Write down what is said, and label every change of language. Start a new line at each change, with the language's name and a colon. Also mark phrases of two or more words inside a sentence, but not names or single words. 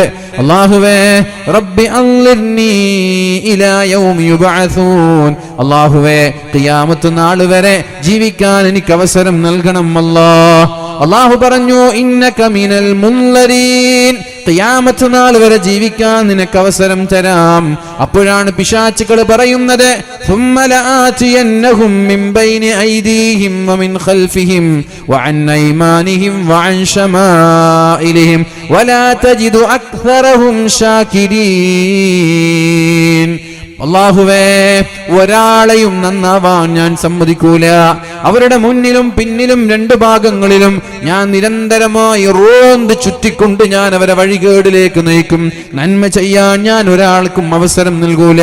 Malayalam: അള്ളാഹുവേ
Arabic: رب أنظرني إلى يوم يبعثون,
Malayalam: അള്ളാഹുവേ ഖിയാമത്ത് നാൾ വരെ ജീവിക്കാൻ എനിക്ക് അവസരം നൽകണം അല്ലാഹ്. അള്ളാഹു പറഞ്ഞു
Arabic: إنك من المنظرين,
Malayalam: ഖിയാമത്ത് നാൾ വരെ ജീവിക്കാൻ നിനക്ക് അവസരം തരാം. അപ്പോഴാണ് പിശാചുക്കൾ പറയുന്നത്
Arabic: ثم لآتينهم من بين أيديهم ومن خلفهم وعن أيمانهم وعن شمائلهم ولا تجد أكثرهم شاكرين.
Malayalam: അല്ലാഹുവേ ഒരാളെയും നന്നാവാൻ ഞാൻ സമ്മതിക്കൂല. അവരുടെ മുന്നിലും പിന്നിലും രണ്ട് ഭാഗങ്ങളിലും ഞാൻ നിരന്തരമായി റോന്ത് ചുറ്റിക്കൊണ്ട് ഞാൻ അവരെ വഴികേടിലേക്ക് നയിക്കും. നന്മ ചെയ്യാൻ ഞാൻ ഒരാൾക്കും അവസരം നൽകൂല.